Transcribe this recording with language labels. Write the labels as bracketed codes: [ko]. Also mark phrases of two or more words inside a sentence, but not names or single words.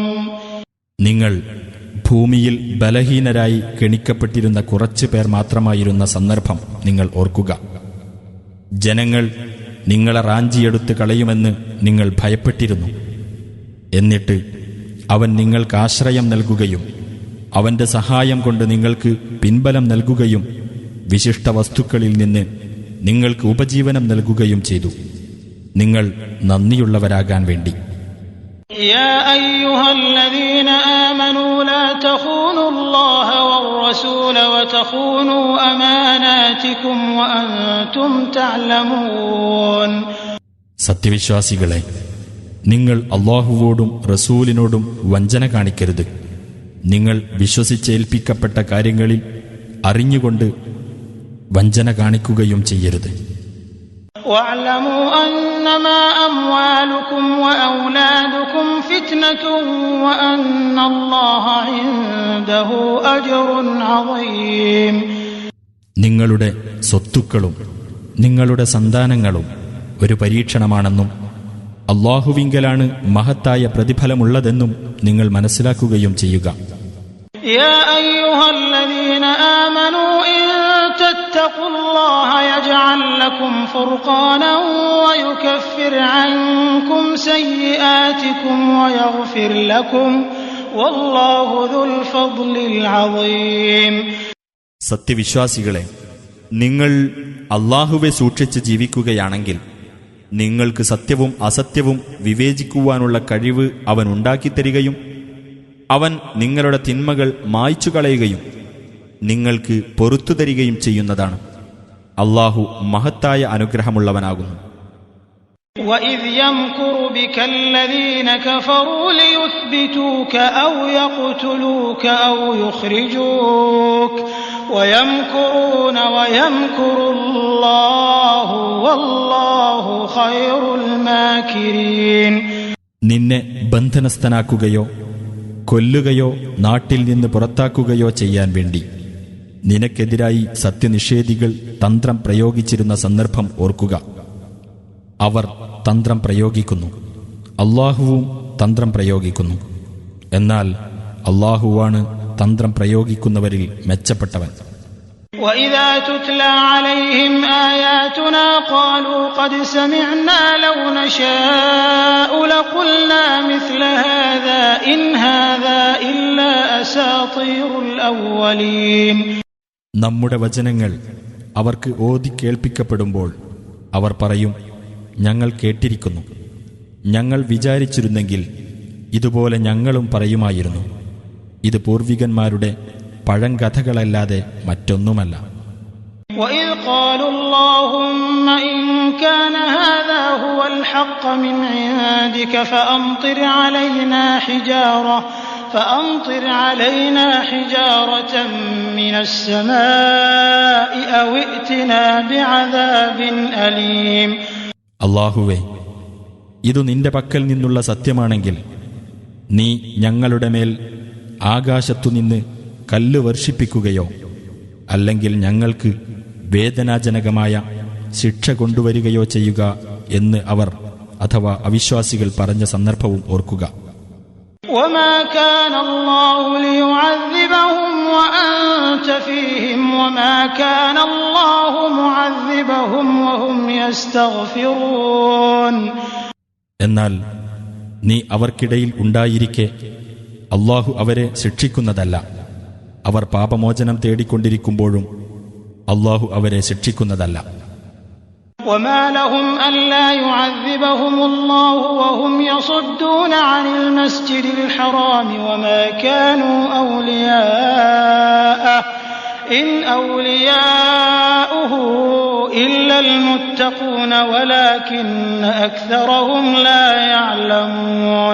[ml] നിങ്ങൾ ഭൂമിയിൽ ബലഹീനരായി ഗണിക്കപ്പെട്ടിരുന്ന കുറച്ചു പേർ മാത്രമായിരുന്ന സന്ദർഭം നിങ്ങൾ ഓർക്കുക. ജനങ്ങൾ നിങ്ങളെ റാഞ്ചിയെടുത്ത് കളയുമെന്ന് നിങ്ങൾ ഭയപ്പെട്ടിരുന്നു. എന്നിട്ട് അവൻ നിങ്ങൾക്ക് ആശ്രയം നൽകുകയും അവന്റെ സഹായം കൊണ്ട് നിങ്ങൾക്ക് പിൻബലം നൽകുകയും വിശിഷ്ട വസ്തുക്കളിൽ നിന്ന് നിങ്ങൾക്ക് ഉപജീവനം നൽകുകയും ചെയ്തു, നിങ്ങൾ നന്ദിയുള്ളവരാകാൻ വേണ്ടി. [ar] يا أيها الذين آمنوا لا تخونوا الله والرسول وتخونوا أماناتكم وأنتم تعلمون. [ml] സത്യവിശ്വാസികളെ, നിങ്ങൾ അല്ലാഹുവോടും റസൂലിനോടും വഞ്ചന കാണിക്കരുത്. നിങ്ങൾ വിശ്വസിച്ചേൽപ്പിക്കപ്പെട്ട കാര്യങ്ങളിൽ അറിഞ്ഞുകൊണ്ട് വഞ്ചന കാണിക്കുകയും ചെയ്യരുത്. [ar] واعلموا أنما أموالكم وأولادكم فتنة وأن الله عنده أجر عظيم. [ml] നിങ്ങളുടെ സ്വത്തുക്കളും നിങ്ങളുടെ സന്താനങ്ങളും ഒരു പരീക്ഷണമാണെന്നും അല്ലാഹുവിങ്കലാണ് മഹത്തായ പ്രതിഫലമുള്ളതെന്നും നിങ്ങൾ മനസ്സിലാക്കുകയും ചെയ്യുക. [ar] يا أيها الذين آمنوا إن تتقوا الله يجعل لكم فرقانا ويكفر عنكم سيئاتكم ويغفر لكم والله ذو الفضل العظيم. [ml] സത്യവിശ്വാസികളെ, നിങ്ങൾ അല്ലാഹുവെ സൂക്ഷിച്ച് ജീവിക്കുകയാണെങ്കിൽ നിങ്ങൾക്ക് സത്യവും അസത്യവും വിവേചിക്കുവാനുള്ള കഴിവ് അവൻ ഉണ്ടാക്കിത്തരികയും അവൻ നിങ്ങളുടെ തിന്മകൾ മായ്ച്ചു കളയുകയും നിങ്ങൾക്ക് പൊറുത്തു തരികയും ചെയ്യുന്നതാണ്. അല്ലാഹു മഹത്തായ അനുഗ്രഹമുള്ളവനാകുന്നു. [ar] وَإِذْ يَمْكُرُ بِكَ الَّذِينَ كَفَرُوا لِيُثْبِتُوكَ أَوْ يَقْتُلُوكَ أَوْ يُخْرِجُوكَ وَيَمْكُرُونَ وَيَمْكُرُ اللَّهُ وَاللَّهُ خَيْرُ الْمَاكِرِينَ. [ml] നിന്നെ ബന്ധനസ്ഥനാക്കുകയോ കൊല്ലുകയോ നാട്ടിൽ നിന്ന് പുറത്താക്കുകയോ ചെയ്യാൻ വേണ്ടി നിനക്കെതിരായി സത്യനിഷേധികൾ തന്ത്രം പ്രയോഗിച്ചിരുന്ന സന്ദർഭം ഓർക്കുക. അവർ തന്ത്രം പ്രയോഗിക്കുന്നു, അല്ലാഹുവും തന്ത്രം പ്രയോഗിക്കുന്നു. എന്നാൽ അല്ലാഹുവാണ് തന്ത്രം പ്രയോഗിക്കുന്നവരിൽ മെച്ചപ്പെട്ടവൻ. [ar] وَإِذَا تُتْلَى عَلَيْهِمْ آيَاتُنَا قَالُوا قَدْ سَمِعْنَا لَوْ نَشَاءُ لَقُلْنَا مِثْلَ هَذَا إِنْ هَذَا إِلَّا أَسَاطِيرُ الْأَوَّلِينَ. [ml] നമ്മുടെ വചനങ്ങൾ അവർക്ക് ഓതി കേൾപ്പിക്കപ്പെടുമ്പോൾ അവർ പറയും, ഞങ്ങൾ കേട്ടിരിക്കുന്നു. ഞങ്ങൾ വിചാരിച്ചിരുന്നെങ്കിൽ ഇതുപോലെ ഞങ്ങളും പറയുമായിരുന്നു. ഇത് പൂർവികന്മാരുടെ പഴങ്കഥകളല്ലാതെ മറ്റൊന്നുമല്ല. [ar] وَإِذْ قَالُوا اللَّهُمَّ إِن كَانَ هَذَا هُوَ الْحَقَّ مِنْ عِندِكَ فَأَمْطِرْ عَلَيْنَا حِجَارَةً مِنَ السَّمَاءِ أَوْ ائْتِنَا بِعَذَابٍ أَلِيمٍ. [ml] അല്ലാഹുവേ, ഇതു നിന്റെ പക്കൽ നിന്നുള്ള സത്യമാണെങ്കിൽ നീ ഞങ്ങളുടെ മേൽ ആകാശത്തുനിന്ന് കല്ല് വർഷിപ്പിക്കുകയോ അല്ലെങ്കിൽ ഞങ്ങൾക്ക് വേദനാജനകമായ ശിക്ഷ കൊണ്ടുവരികയോ ചെയ്യുക എന്ന് അവർ അഥവാ അവിശ്വാസികൾ പറഞ്ഞ സന്ദർഭവും ഓർക്കുക. [ar] وَمَا كَانَ اللَّهُ لِيُعَذِّبَهُمْ وَأَنْتَ فِيهِمْ وَمَا كَانَ اللَّهُ مُعَذِّبَهُمْ وَهُمْ يَسْتَغْفِرُونَ. [ml] എന്നാൽ നീ അവർക്കിടയിൽ ഉണ്ടായിരിക്കെ അല്ലാഹു അവരെ ശിക്ഷിക്കുന്നതല്ല. അവർ പാപമോചനം തേടിക്കൊണ്ടിരിക്കുമ്പോഴും അല്ലാഹു അവരെ ശിക്ഷിക്കുന്നതല്ല. [ar] وَمَا لَهُمْ أَلَّا يُعَذِّبَهُمُ اللَّهُ وَهُمْ يَصُدُّونَ عَنِ الْمَسْجِدِ الْحَرَامِ وَمَا كَانُوا أَوْلِيَاءَهُ إِنْ أَوْلِيَاؤُهُ إِلَّا الْمُتَّقُونَ وَلَكِنَّ أَكْثَرَهُمْ لَا يَعْلَمُونَ.